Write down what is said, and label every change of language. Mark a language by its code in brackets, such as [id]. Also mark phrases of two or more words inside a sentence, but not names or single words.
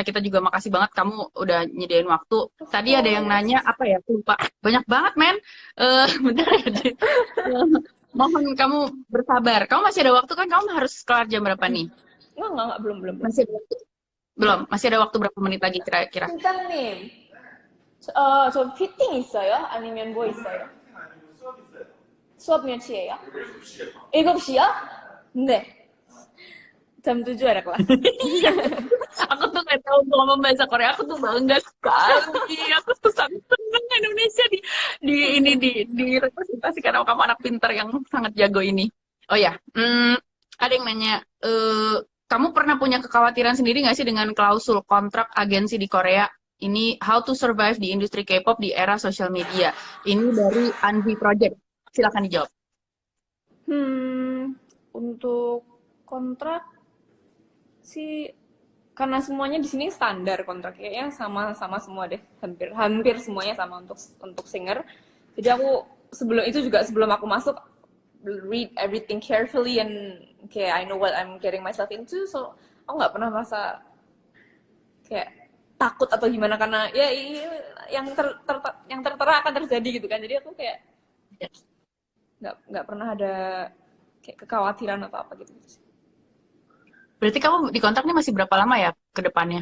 [id] Kita juga makasih banget kamu udah nyediain waktu. [en] Of [id] Tadi ada yang nanya [en] course. [id] apa ya? Aku lupa. Banyak banget, men. Bentar ya. Mohon kamu bersabar. Kamu masih ada waktu kan? Kamu harus kelar jam berapa nih? Enggak, belum, belum, belum. Masih ada waktu? Belum. Masih ada waktu berapa menit lagi kira-kira? [ko] 팀장님, 저 피팅 있어요? 아니면 뭐 있어요? 수업 몇 시에요? 7시요? 네. [id] jam 7 ada kelas. Aku tuh nggak tahu ngomong bahasa Korea. Aku tuh bangga sekali. Aku tuh sangat senang Indonesia direpresentasikan sama kamu anak pintar yang sangat jago ini. Oh ya, ada yang nanya, kamu pernah punya kekhawatiran sendiri nggak sih dengan klausul kontrak agensi di Korea? Ini [en] how to survive [id] di industri K-pop di era sosial media. Ini dari Anvi Project. Silakan dijawab. Untuk kontrak sih karena semuanya di sini standar kontrak kayaknya sama-sama semua deh, hampir hampir semuanya sama untuk singer. Jadi aku sebelum aku masuk [en] read everything carefully and [id] kayak [en] I know what I'm getting myself into, [id] so aku nggak pernah merasa kayak takut atau gimana karena ya yang tertera akan terjadi gitu kan. Jadi aku kayak nggak pernah ada kayak kekhawatiran atau apa gitu, gitu sih. Berarti kamu di kontraknya masih berapa lama ya ke depannya?